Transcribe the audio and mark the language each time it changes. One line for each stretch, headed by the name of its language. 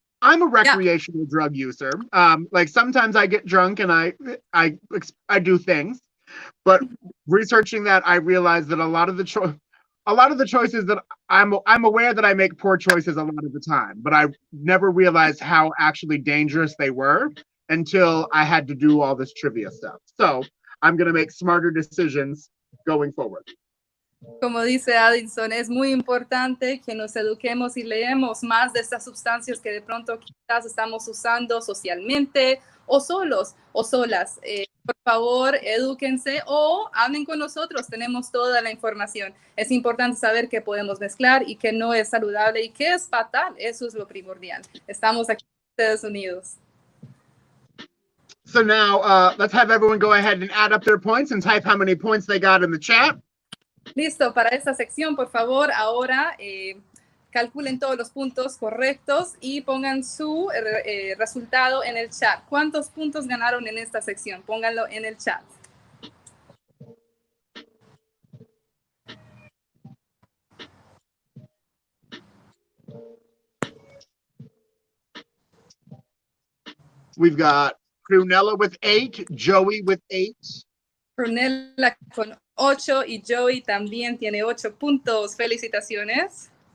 English: I'm a recreational drug user. Like sometimes I get drunk and I do things, but researching that, I realized that a lot of the choices that I'm aware that I make poor choices a lot of the time, but I never realized how actually dangerous they were until I had to do all this trivia stuff. So I'm going to make smarter decisions going forward.
Spanish: Como dice Addison, es muy importante que nos eduquemos y leemos más de estas sustancias que de pronto quizás estamos usando socialmente o solos o solas. Por favor, edúquense o hablen con nosotros. Tenemos toda la información. Es importante saber qué podemos mezclar y qué no es saludable y qué es fatal. Eso es lo primordial. Estamos aquí en Estados Unidos.
English: So now let's have everyone go ahead and add up their points and type how many points they got in the chat.
Spanish: Listo, para esta sección, por favor, ahora calculen todos los puntos correctos y pongan su resultado en el chat. ¿Cuántos puntos ganaron en esta sección? Pónganlo en el chat.
English: We've got Prunella with 8, Joey with 8.
Spanish: Prunella con 8 y Joey también tiene 8 puntos. Felicitaciones.